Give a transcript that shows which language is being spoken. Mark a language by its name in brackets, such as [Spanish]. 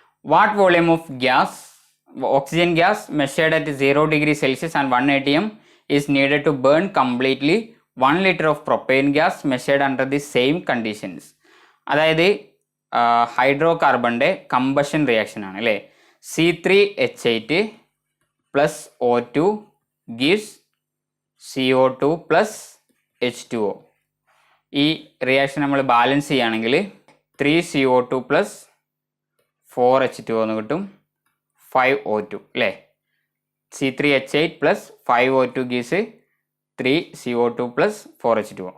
[English] What volume of gas, oxygen gas measured at 0 degrees Celsius and 1 atm is needed to burn completely 1 liter of propane gas measured under the same conditions. [Malayalam] അതായത് hydro കാർബണിൻ്റെ combustion reaction ആണ് അല്ലേ. [English] C3H8 plus O2 gives CO2 plus H2O. [Malayalam] ഈ reaction നമ്മൾ balance ചെയ്യുകയാണെങ്കിൽ 3CO2 plus 4H2O എന്ന് കിട്ടും, 5O2 അല്ലേ. [English] C3H8 plus 5O2 gives 3CO2 plus 4H2O.